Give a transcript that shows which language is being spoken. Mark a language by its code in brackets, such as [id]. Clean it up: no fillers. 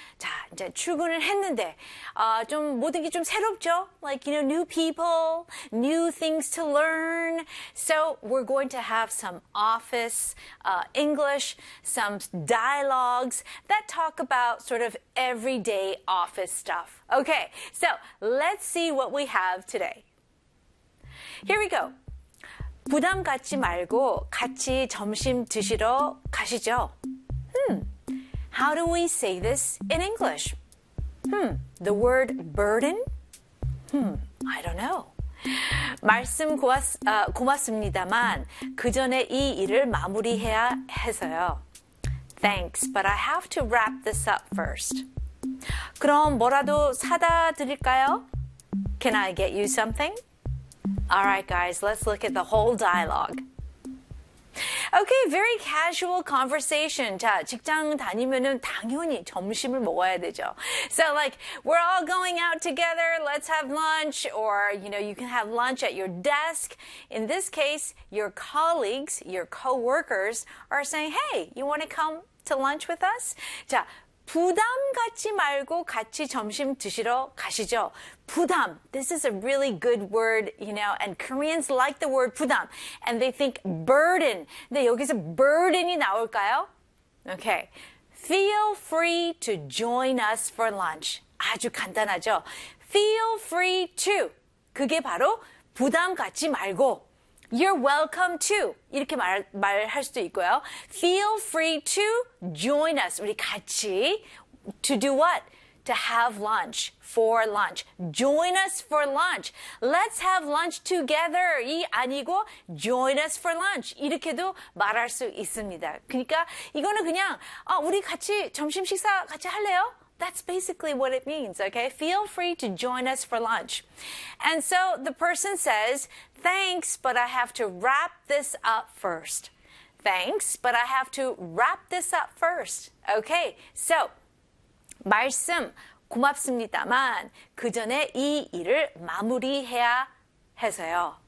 [ko] 자, 이제 출근을 했는데, 좀 모든 게 좀 새롭죠? [en] Like, you know, new people, new things to learn. So we're going to have some office English, some dialogues that talk about sort of everyday office stuff. Okay, so let's see what we have today. Here we go. [ko] 부담 갖지 말고 같이 점심 드시러 가시죠. [en] How do we say this in English? The word burden? I don't know. [ko] 말씀 고맙습니다만 그 전에 이 일을 마무리해야 해서요. [en] Thanks, but I have to wrap this up first. [ko] 그럼 뭐라도 사다 드릴까요? [en] Can I get you something? All right, guys, let's look at the whole dialogue. Okay, very casual conversation. [ko] 자, 직장 다니면은 당연히 점심을 먹어야 되죠. [en] So, like, we're all going out together. Let's have lunch. Or, you know, you can have lunch at your desk. In this case, your colleagues, your co-workers are saying, hey, you want to come to lunch with us? [ko] 자, 부담 갖지 말고 같이 점심 드시러 가시죠. 부담. [en] This is a really good word, you know, and Koreans like the word 부담. And they think burden. [ko] 근데 여기서 burden이 나올까요? [en] Okay. Feel free to join us for lunch. [ko] 아주 간단하죠. [en] Feel free to. [ko] 그게 바로 부담 갖지 말고. [en] You're welcome to. [ko] 이렇게 말할 수도 있고요. [en] Feel free to join us. [ko] 우리 같이. [en] To do what? To have lunch. For lunch. Join us for lunch. Let's have lunch together. [ko] 이 아니고 [en] join us for lunch. [ko] 이렇게도 말할 수 있습니다. 그러니까 이거는 그냥 우리 같이 점심 식사 같이 할래요? [en] That's basically what it means, okay? Feel free to join us for lunch. And so the person says, thanks, but I have to wrap this up first. Thanks, but I have to wrap this up first. Okay, so, [ko] 말씀 고맙습니다만 그 전에 이 일을 마무리해야 해서요.